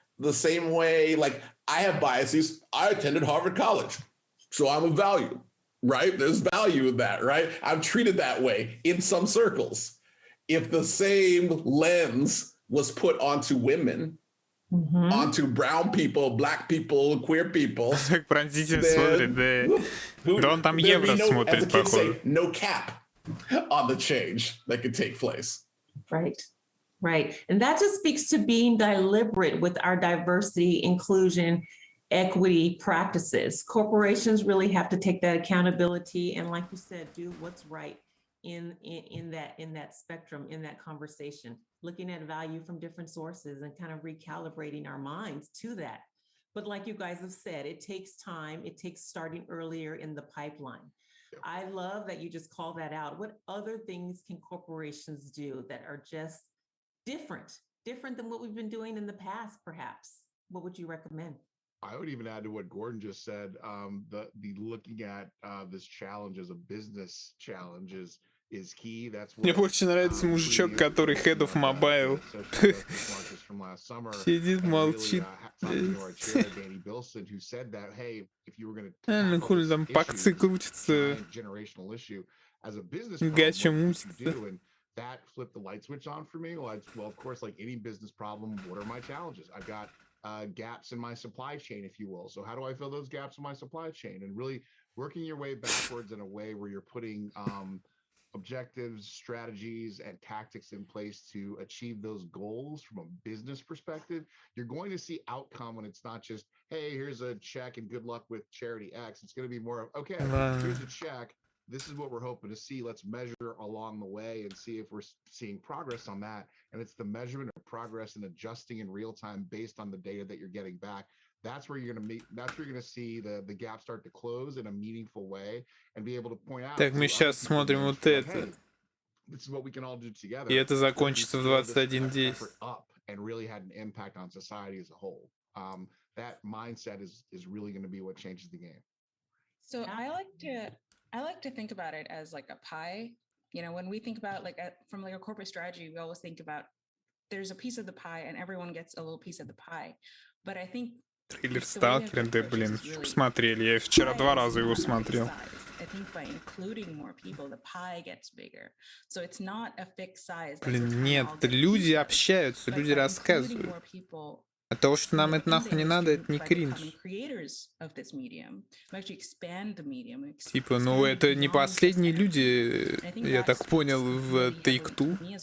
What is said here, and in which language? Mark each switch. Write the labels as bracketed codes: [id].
[en] The same way, like, I have biases. I attended Harvard College, so I'm of value, right? There's value in that, right? I'm treated that way in some circles. If the same lens was put onto women, onto brown people, Black people, queer people. [ru] Так пронзительно смотрит, да. Да он там евро смотрит, походу. [en] No cap on the change that could take place. Right. And that just speaks to being deliberate with our diversity, inclusion, equity practices. Corporations really have to take that accountability and, like you said, do what's right in that spectrum, in that conversation, looking at value from different sources and kind of recalibrating our minds to that. But like you guys have said, it takes time. It takes starting earlier in the pipeline. I love that you just call that out. What other things can corporations do that are just different than what we've been doing in the past, perhaps? What would you recommend? I would even add to what Gordon just said. The looking at this challenge as a business challenge is key. That's [ru] Мне больше нравится мужичок, который [en] head of mobile. [ru] Сидит, молчит. Ну хули там пакцы крутятся. Гача мутится. [en] That flipped the light switch on for me. Well, of course, like any business problem, what are my challenges? I've got gaps in my supply chain, if you will. So how do I fill those gaps in my supply chain? And really working your way backwards in a way where you're putting objectives, strategies, and tactics in place to achieve those goals from a business perspective. You're going to see outcome when it's not just, hey, here's a check and good luck with charity X. It's going to be more of, okay, here's a check. This is what we're hoping to see. Let's measure along the way and see if we're seeing progress on that. And it's the measurement of progress and adjusting in real time based on the data that you're getting back. that's where you're gonna see the gap start to close in a meaningful way and be able to point out. [ru] Так, мы сейчас смотрим вот это. [en] This is what we can all do together. [ru] И это закончится в 21:10. [en] And really had an impact on society as a whole. That mindset is really going to be what changes the game. So I like to think about it as like a pie. You know, when we think about from like a corporate strategy, we always think about there's a piece of the pie and everyone gets a little piece of the pie. But I think [ru] трейлер Сталкера, блин, смотрели. Я вчера 2 раза его смотрел. [en] I think by including more people, the pie gets bigger. So it's not a fixed size. [ru] Блин, нет, люди общаются, люди рассказывают. От того, что нам это нахуй не надо, это не кринж. Типа, ну это не последние люди, я так понял, в Take-Two.